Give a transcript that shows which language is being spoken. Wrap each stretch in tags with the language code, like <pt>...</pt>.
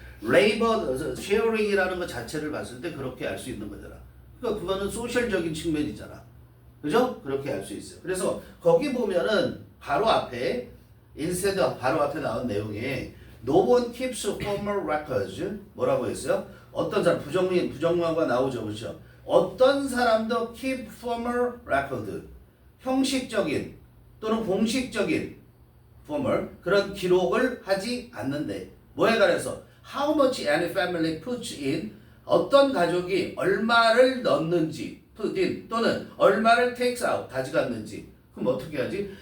<ko>레이버 쉐어링이라는 것 자체를 봤을 때 그렇게 알 수 있는 거잖아. 그러니까 그거는 소셜적인 측면이잖아. 그죠? 그렇게 알 수 있어요. 그래서 거기 보면은 바로 앞에 바로 앞에 나온 내용에</ko> <en>No one keeps formal records.</en> <ko>뭐라고 했어요? 어떤 사람 부정문가 나오죠, 그렇죠? 어떤 사람도</ko> <en>keep formal record.</en> <ko>형식적인 또는 공식적인 formal 그런 기록을 하지 않는데 뭐에 관해서</ko> <en>how much any family puts in</en> <ko>어떤 가족이 얼마를 넣는지</ko> <en>put in</en> <ko>또는 얼마를</ko> <en>takes out</en> <ko>가져갔는지 그럼 어떻게 하지?</ko>